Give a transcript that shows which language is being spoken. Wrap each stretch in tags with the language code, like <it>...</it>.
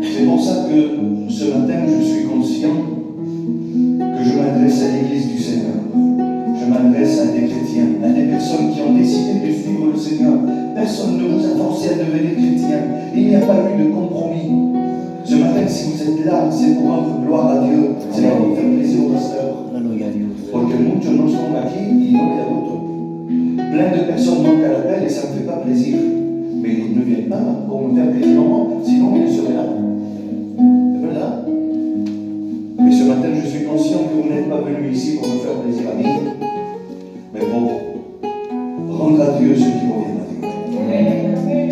<fr>C'est pour ça que ce matin, je suis conscient que je m'adresse à l'Église du Seigneur. Je m'adresse à des chrétiens, à des personnes qui ont décidé de suivre le Seigneur. Personne ne vous a forcé à devenir chrétien. Il n'y a pas eu de compromis. Ce matin, si vous êtes là, c'est pour rendre gloire à Dieu. C'est pour faire plaisir au pasteur.</fr> <es>Porque muchos no son aquí y no me da gusto.</es> <fr>Plein de personnes manquent à l'appel et ça ne me fait pas plaisir. Mais ils ne viennent pas pour me faire plaisir. Sinon, ils seraient là. C'est vrai là. Mais ce matin, je suis conscient que vous n'êtes pas venus ici pour me faire plaisir à nous, mais pour rendre à Dieu ce qui revient à Dieu.</fr>